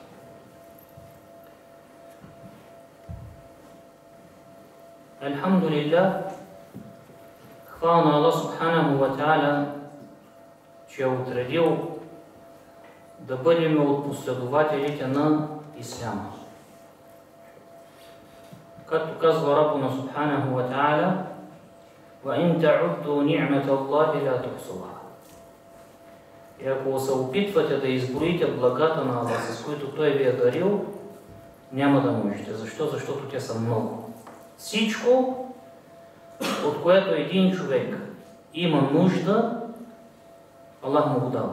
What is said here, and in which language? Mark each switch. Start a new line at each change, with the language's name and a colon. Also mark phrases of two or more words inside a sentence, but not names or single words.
Bulgarian: Алхамдулилlah, хвала на Аллах
Arabic: سبحانه وتعالى,
Bulgarian: че е отредил да бъдем от последователите на Исляма. Както казва
Arabic: ربنا سبحانه وتعالى: وَإِن تَعُدُّوا نِعْمَةَ اللَّهِ لَا تُحْصُوهَا.
Bulgarian: И ако се опитвате да изброите благата на Аллах, с които Той ви е дарил, няма да можете. Защо? Защото те са много. Всичко, от което един човек има нужда, Аллах му го дава.